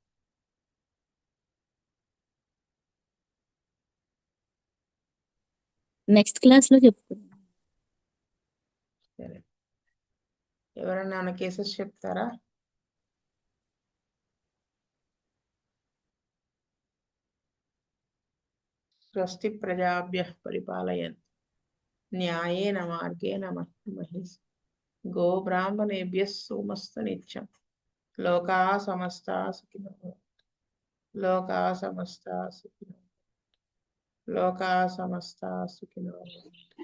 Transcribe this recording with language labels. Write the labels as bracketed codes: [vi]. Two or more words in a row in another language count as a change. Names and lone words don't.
[en] next class [te] లో చెప్పుకుందాం. సరే, ఎవరన్నా ఏమైనా కేసెస్ చెప్తారా? [sa] స్వస్తి ప్రజాభ్యః పరిపాలయన్ న్యాయేన మార్గేణ మహీం గో బ్రాహ్మణేభ్యః సోమస్తు నిత్యం లోకాః సమస్తాః సుఖినో భవంతు. లోకాః సమస్తాః సుఖినో లోకాః సమస్తాః సుఖినో భవంతు.